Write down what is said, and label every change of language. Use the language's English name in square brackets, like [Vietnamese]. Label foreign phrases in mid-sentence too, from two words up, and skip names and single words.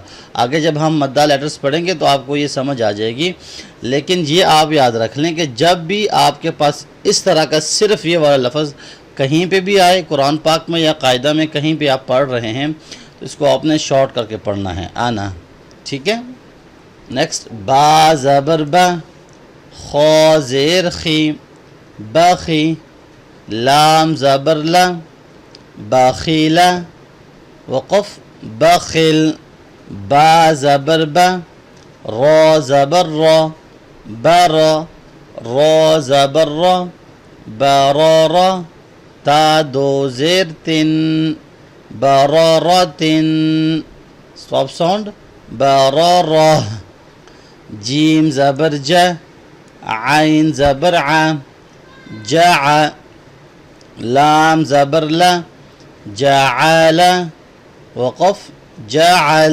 [Urdu] آگے جب ہم مدہ لیٹرز پڑھیں گے تو آپ کو یہ سمجھ آ جائے گی، لیکن یہ آپ یاد رکھ لیں کہ جب بھی آپ کے پاس اس طرح کا صرف یہ والا لفظ کہیں پہ بھی آئے، قرآن پاک میں یا قاعدہ میں کہیں پہ آپ پڑھ رہے ہیں، تو اس کو آپ نے شارٹ کر کے پڑھنا ہے، آنا، ٹھیک ہے۔ نیکسٹ، با زبر با، خو زیر خی، باخی، لام زبر لا، باخیلا، وقف باخل، با زبر با، را زبر را، بارا، را زبر را، بارارا، تا دو زیر تن، بارارتن، [English] stop sound [Urdu] بارارا، جیم زبر جا، عین زبر ع، جاع، لام زبر لا، جعل، وقف جعل.